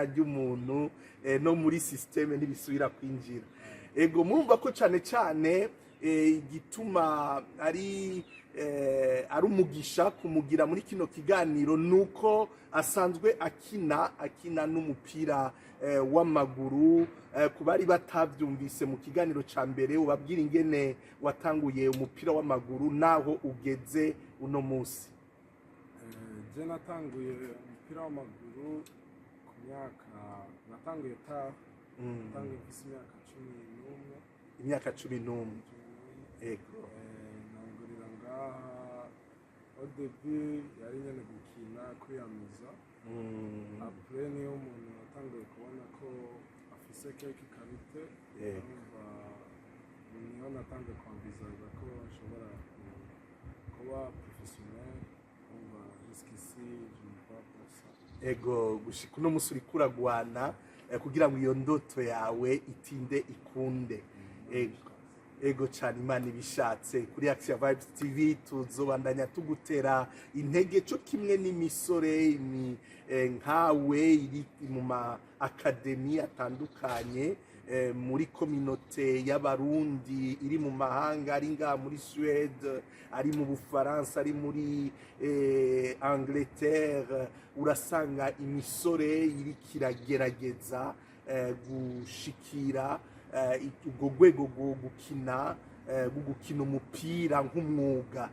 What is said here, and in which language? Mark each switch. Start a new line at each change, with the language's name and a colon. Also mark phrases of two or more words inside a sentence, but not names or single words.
Rundi: ry'umuntu no muri systeme nibisubira kwinjira ego mumva ko cyane igituma ari umugisha kumugira muri kino kiganiro nuko asanzwe akina n'umupira w'amaguru kubari batavyumvise mu kiganiro ca mbere ubabwira ingene watanguye umupira w'amaguru naho ugeze uno munsi. Je natanguye umupira w'amaguru ku myaka natanguye natanguye ku imyaka 11 ego nangurira ngaha
French: au début
Rundi: yari nyene gukina kwiyamiza après niyo umuntu yatanguye kubona ko afise
French: quelque qualité
Rundi: niyo natanguye kwambizaga ko nshobora kuba professionnel
French: jusqu'ici je ne pas pour ça.
Rundi: Ego gushika uno musi uri kuragwana kugira ngo iyo ndoto yawe itinde ikunde. Ego cyane Imana ibishatse kuri Action Vibes TV tuzobandanya tugutera intege cyo kimwe n'imisore nkawe iri mu ma academy atandukanye muri communauté y'abarundi iri mu mahanga ari nga muri Suède ari mu Bufaransa ari muri Angleterre urasanga imisore iri kiragerageza gushikira ubwo rwego rwo gukina umupira nk'umwuga.